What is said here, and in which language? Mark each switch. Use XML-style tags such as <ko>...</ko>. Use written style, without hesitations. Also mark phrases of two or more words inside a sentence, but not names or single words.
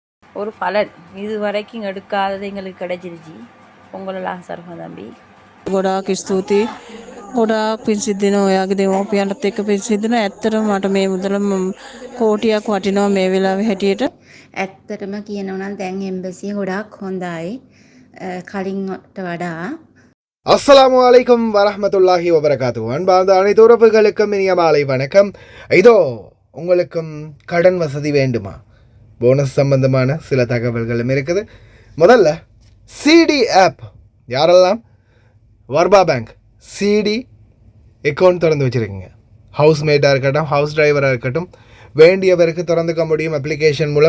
<ta>ஒரு பலன் இது வரைக்கும் எடுக்காதது எங்களுக்கு கிடைச்சிருச்சு. உங்களெல்லாம் சர்மா தம்பி</ta> <si>ගොඩාක් ස්තුතියි. ගොඩාක් පින් සිද්ධ වෙනවා ඔයාගේ දෙමෝපියන්ටත් එක්ක පින් සිද්ධ වෙනවා. ඇත්තටම මට මේ මුදල කෝටියක් වටිනවා මේ වෙලාවේ හැටියට. ඇත්තටම කියනවා නම් දැන් එම්බසිය ගොඩාක් හොඳයි කලින්ට වඩා.</si> <ar>السلام عليكم ورحمة الله وبركاته.</ar> <ta>அன்பார்ந்த அனைத்து உறவுகளுக்கும் இனிய மாலை வணக்கம். இதோ உங்களுக்கும் கடன் வசதி வேண்டுமா? போனஸ் சம்பந்தமான சில தகவல்களும் இருக்குது. முதல்ல</ta> <en>CD app.</en> <ta>யாரெல்லாம் வர்பா பேங்க்</ta> <en>CD account</en> <ta>திறந்து வச்சுருக்கீங்க, ஹவுஸ்மேட்டாக இருக்கட்டும்,</ta> <en>house driver</en> <ta>இருக்கட்டும், வேண்டியவருக்கு திறந்துக்க முடியும் அப்ளிகேஷன் மூலம்.</ta>